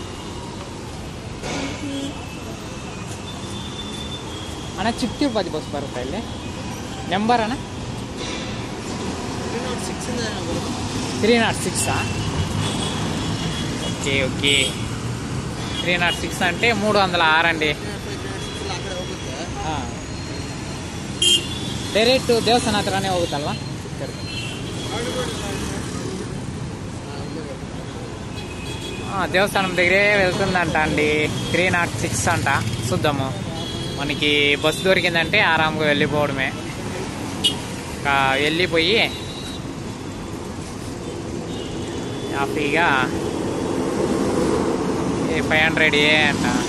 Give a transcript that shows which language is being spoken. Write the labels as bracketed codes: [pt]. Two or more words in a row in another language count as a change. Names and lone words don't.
[te] అన్న చిక్కు తిరుపతి బస్ బరుతాయి నెంబర్ అన్న 306. ఓకే ఓకే, 306 అంటే 306 అండి. [kn] ಡೈರೆಕ್ಟ್ ದೇವಸ್ಥಾನ ಹತ್ರನೇ ಹೋಗುತ್ತಲ್ವಾ? [te] దేవస్థానం దగ్గరే వెళ్తుందంట అండి. 306 అంట. చూద్దాము, మనకి బస్సు దొరికిందంటే ఆరాంగా వెళ్ళిపోవడమే. ఇంకా వెళ్ళిపోయి హ్యాపీగా 500 అంట.